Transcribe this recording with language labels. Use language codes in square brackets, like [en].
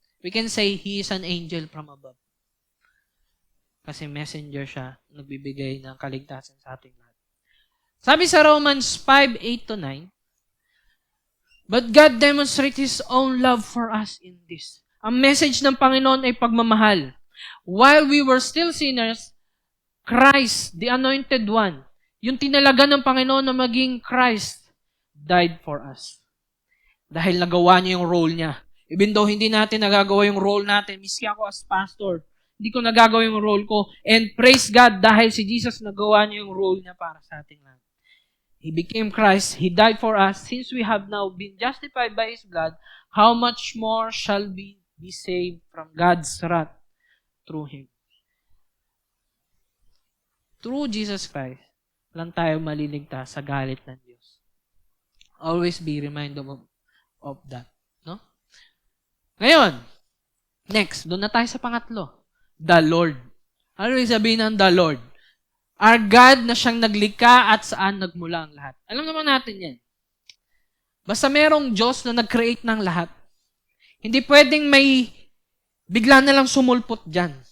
[en] We can say he is an angel from above. [tl] Kasi messenger siya, nagbibigay ng kaligtasan sa ating lahat. Sabi sa [en] Romans 5:8-9, but God demonstrates His own love for us in this. [tl] Ang message ng Panginoon ay pagmamahal. [en] While we were still sinners, Christ, the Anointed One, [tl] yung tinalaga ng Panginoon na maging Christ, [en] died for us. [tl] Dahil nagawa niya yung role niya. [en] Even though [tl] hindi natin nagagawa yung role natin, miski ako as pastor, hindi ko nagagawa yung role ko. [en] And praise God, [tl] dahil si Jesus nagawa niya yung role niya para sa ating lahat. [en] He became Christ. He died for us. Since we have now been justified by His blood, how much more shall we be saved from God's wrath through Him? Through Jesus Christ, [tl] lang tayo maliligtas sa galit ng Diyos. [en] Always be reminded of that. [tl] No? Ngayon, next, doon na tayo sa pangatlo. The Lord. Ano rin sabihin ng the Lord? [en] Our God [tl] na siyang naglikha at saan nagmula ang lahat. Alam naman natin yan. Basta merong Diyos na nag-create ng lahat. Hindi pwedeng may bigla na lang sumulpot dyan.